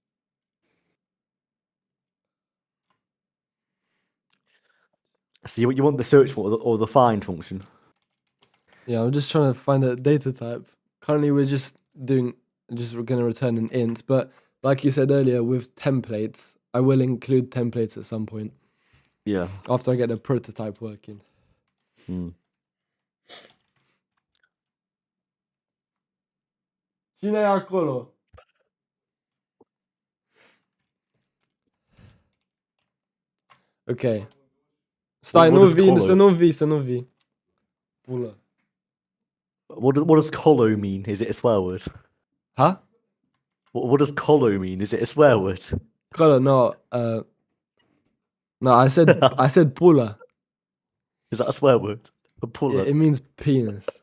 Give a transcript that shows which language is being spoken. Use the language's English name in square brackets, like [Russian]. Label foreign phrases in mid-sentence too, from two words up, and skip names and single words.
[English] So you want the search or the find function? Yeah, I'm just trying to find a data type. Currently, we're we're gonna return an int, but like you said earlier, with templates, I will include templates at some point Yeah. after I get the prototype working. Mm. [Romanian] Cine e acolo? Ok. Stai, [English] What [Romanian] nu [English] does [Romanian] vii, colo? să nu vii. Pulă. [English] What does colo mean? Is it a swear word? Huh? What does colo mean? Is it a swear word? Colo, no. No, I said pulă. Is that a swear word? A puller? It means penis.